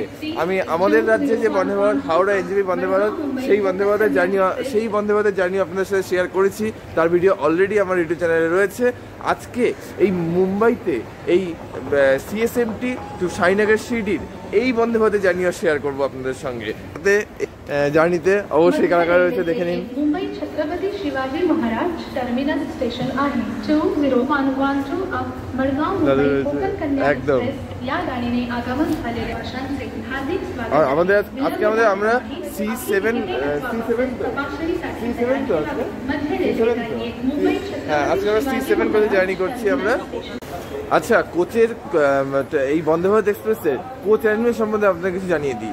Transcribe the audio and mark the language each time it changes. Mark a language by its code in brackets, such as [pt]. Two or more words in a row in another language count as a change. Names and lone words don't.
[bn] আমি আমাদের রাজ্যে যে বন্দে ভারত হাওড়া NJP বন্দে ভারত সেই বন্দে ভারতের জার্নি আপনাদের সাথে শেয়ার করেছি। তার ভিডিও অলরেডি আমার [en] YouTube channel [bn] রয়েছে। আজকে এই মুম্বাইতে এই CSMT টু সাইনগর শিরডির এই বন্দে ভারতের জার্নিও শেয়ার করব আপনাদের সঙ্গে। জার্নিতে অবশ্যই কারা কারা রয়েছে দেখে নিন। [mr] मुंबई छत्रपती शिवाजी महाराज टर्मिनस स्टेशन आहे 20112 मडगाव मुंबई कोकण कन्या एक्सप्रेस या गाडीने आगमन झालेल्या प्रवाशांचे हार्दिक स्वागत। [bn] আর আমাদের আজকে আমরা C7 তো আছে। হ্যাঁ, আজকে আমরা C7 করে জার্নি করছি আমরা। আচ্ছা, কোচের এই বন্দে ভারত এক্সপ্রেসের [en] coach arrangement [bn] সম্বন্ধে আপনাকে কিছু জানিয়ে দিই।